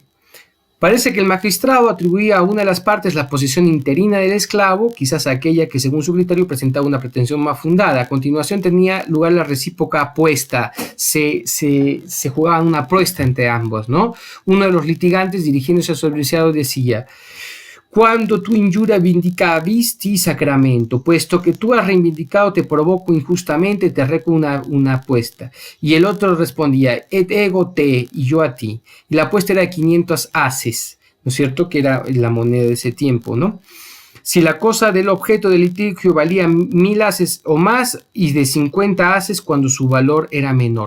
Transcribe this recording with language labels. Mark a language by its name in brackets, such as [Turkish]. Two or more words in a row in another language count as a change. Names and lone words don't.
[Spanish] Parece que el magistrado atribuía a una de las partes la posición interina del esclavo, quizás aquella que según su criterio presentaba una pretensión más fundada. A continuación tenía lugar la recíproca apuesta, se jugaba una apuesta entre ambos, ¿no? Uno de los litigantes, dirigiéndose a su adversario, decía: [Latin] cuando tu injuria vindicavisti sacramento, [Spanish] puesto que tú has reivindicado, te provoco injustamente, te reco una apuesta. Y el otro respondía, [Latin] et ego te, [Spanish] y yo a ti. Y la apuesta era de 500 haces, ¿no es cierto? Que era la moneda de ese tiempo, ¿no? Si la cosa del objeto del litigio valía 1000 haces o más, y de 50 haces cuando su valor era menor.